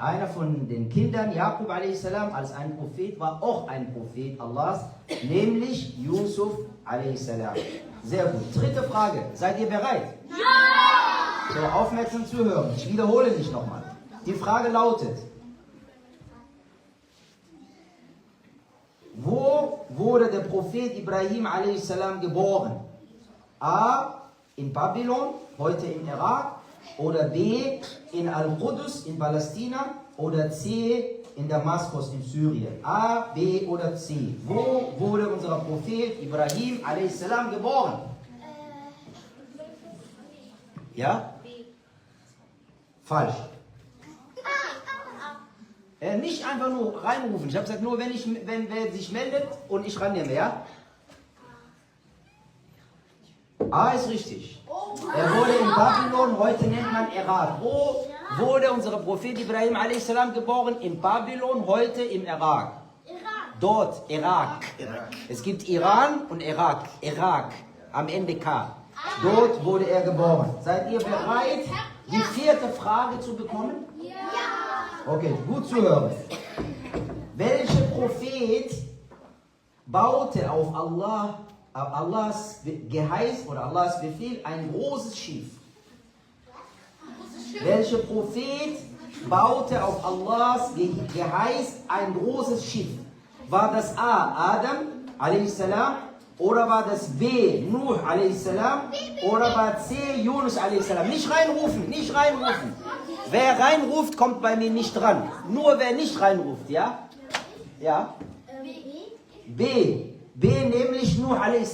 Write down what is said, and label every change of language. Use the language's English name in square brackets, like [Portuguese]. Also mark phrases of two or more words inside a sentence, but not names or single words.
[German] Einer von den Kindern Jakub a.s. als ein Prophet war auch ein Prophet Allahs, nämlich Yusuf a.s. Sehr gut. Dritte Frage. Seid ihr bereit? Ja! So, aufmerksam zuhören. Ich wiederhole mich nochmal. Die Frage lautet: Wo wurde der Prophet Ibrahim a.s. geboren? A. In Babylon, heute im Irak, oder B. in Al-Qudus in Palästina, oder C. in Damaskus in Syrien. A, B oder C. Wo wurde unser Prophet Ibrahim a.s. geboren? Ja? Falsch. Nicht einfach nur reinrufen. Ich habe gesagt, nur wenn wer sich meldet und ich rannehme, ja? A ist richtig. Er wurde in Babylon, heute nennt man Irak. Wo wurde unser Prophet Ibrahim a.s. geboren? In Babylon, heute im Irak. Dort, Irak. Es gibt Iran und Irak. Irak, am Ende K. Dort wurde er geboren. Seid ihr bereit, die vierte Frage zu bekommen? Ja! Okay, gut zu hören. Welcher Prophet baute auf Allahs Geheiß oder Allahs Befehl ein großes Schiff? Welcher Prophet baute auf Allahs Geheiß ein großes Schiff? War das A. Adam a.s. oder war das B. Nuh a.s. oder war C. Yunus a.s.? Nicht reinrufen, nicht reinrufen. Wer reinruft, kommt bei mir nicht dran. Nur wer nicht reinruft, ja? Ja? B. B, nämlich Nuh a.s.